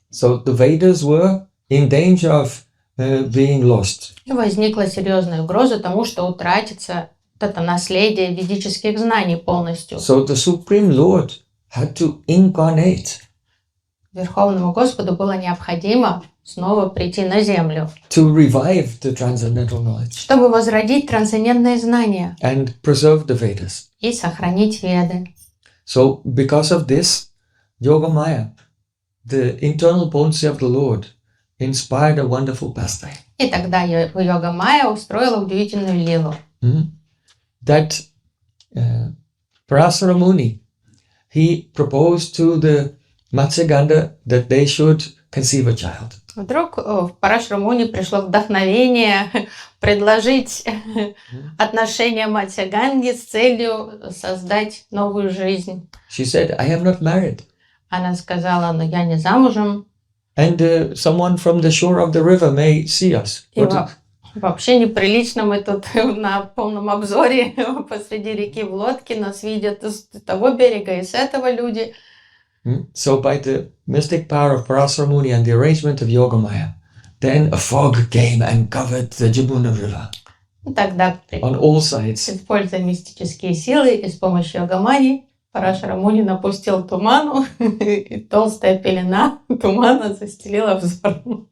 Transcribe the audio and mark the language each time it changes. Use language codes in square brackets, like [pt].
[en] So the Vedas were in danger of being lost. [ru] И возникла серьезная угроза тому, что утратится это наследие ведических знаний полностью. [en] So the Supreme Lord had to incarnate. [ru] Верховному Господу было необходимо снова прийти на землю, [en] To revive the transcendental knowledge. [ru] чтобы возродить трансцендентные знания [en] And preserve the Vedas. [ru] и сохранить веды. [en] So because of this, Yogamaya, the internal potency of the Lord, inspired a wonderful pastime. [ru] И тогда Йога-майя устроила удивительную лилу. [en] That Parasara Muni, he proposed to the Matsyagandha that they should conceive a child. [ru] Вдруг в Парашара Муни пришло вдохновение предложить отношения Матьяганги с целью создать новую жизнь. [en] She said, I am not married. [ru] Она сказала, но я не замужем. [en] And someone from the shore of the river may see us. [ru] И вообще неприлично, мы тут на полном обзоре посреди реки в лодке, нас видят с того берега и с этого люди. [en] So by the mystic power of Parasara Muni and the arrangement of Yogamaya, then a fog came and covered the Jamuna river. [ru] Тогда, [en] on all sides. [ru] Используя мистические силы и с помощью Йога-майи, Парашара Муни напустил туману, и толстая пелена тумана застелила взор.